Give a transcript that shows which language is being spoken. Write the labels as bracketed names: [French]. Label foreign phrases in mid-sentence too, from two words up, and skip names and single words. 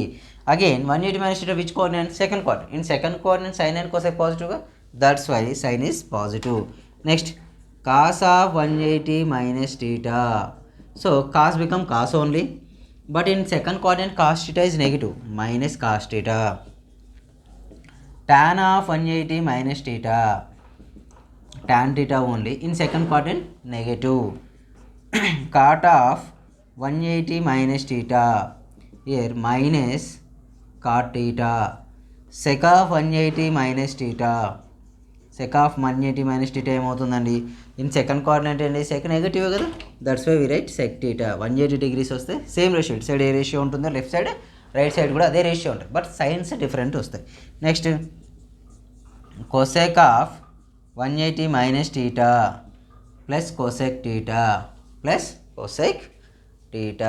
[English] Again 180 minus theta which coordinate, second coordinate. In second coordinate sin and cosec positive, that's why sin is positive. next cos of 180 minus theta. so cos become cos only, but in second coordinate cos theta is negative, minus cos theta. tan of 180 minus theta, tan theta only. In second quadrant negative. Cot of 180 minus theta, here minus cot theta. Sec of 180 minus theta, sec of 180 minus theta ఏమవుతుందండి, in second coordinate అండి sec నెగిటివ్ కదా, that's why we write sec theta. 180 డిగ్రీస్ వస్తే same ratio, ఇటు సైడ్ ఏ రేషియో ఉంటుందో left side right side [Telugu] కూడా అదే [English] రేషియో ఉంటుంది, but signs different వస్తాయి. next cosec of 180 minus theta plus cosec theta plus cosec theta.